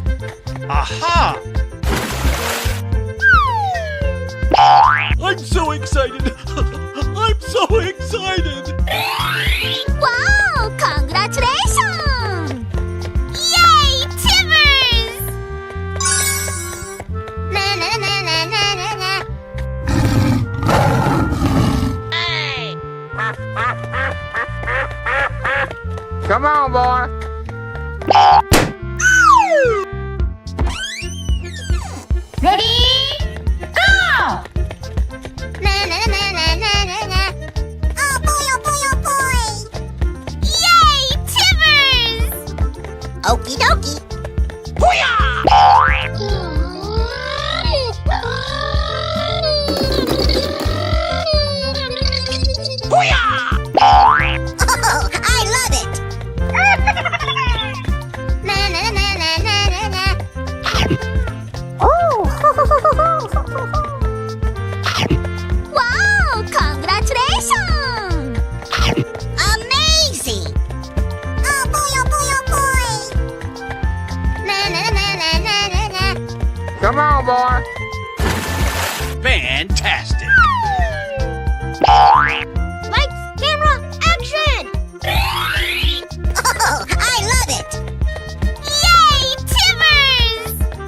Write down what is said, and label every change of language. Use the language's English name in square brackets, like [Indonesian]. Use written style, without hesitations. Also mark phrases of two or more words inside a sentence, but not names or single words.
[English] Aha! I'm so excited! I'm so excited! Wow! Congratulations! Yay, Timbers! Na na na na na na na. Come on, boy. Ready? Go! Na na na na na na na. Oh boy, oh boy, oh boy! Yay, Timbers! Okie dokie. Oh, I love it! Na na na na na na na. Wow! Congratulations! Amazing! Oh boy, oh boy, oh boy! Na na na na na na na. Come on, boy. Fantastic! Lights, camera, action! Oh, I love it! Yay, Timbers!